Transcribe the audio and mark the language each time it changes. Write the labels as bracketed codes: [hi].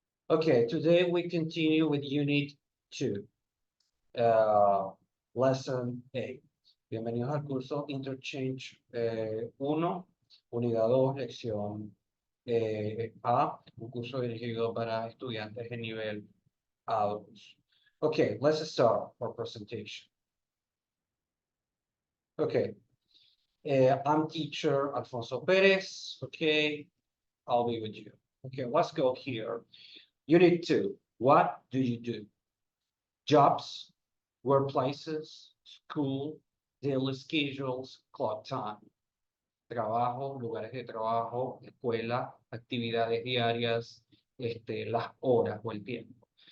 [en] Okay, today we continue with Unit 2, uh, Lesson 8. [es] Bienvenidos al curso Interchange 1, Unidad 2, Lección A, un curso dirigido para estudiantes de nivel A2. [en] Okay, let's start our presentation. Okay, I'm teacher Alfonso Perez. Okay, I'll be with you. Okay, let's go here. Unit 2. What do you do? Jobs, workplaces, school, daily schedules, clock time. [es] Trabajo, lugares de trabajo, escuela, actividades diarias, las horas o el tiempo.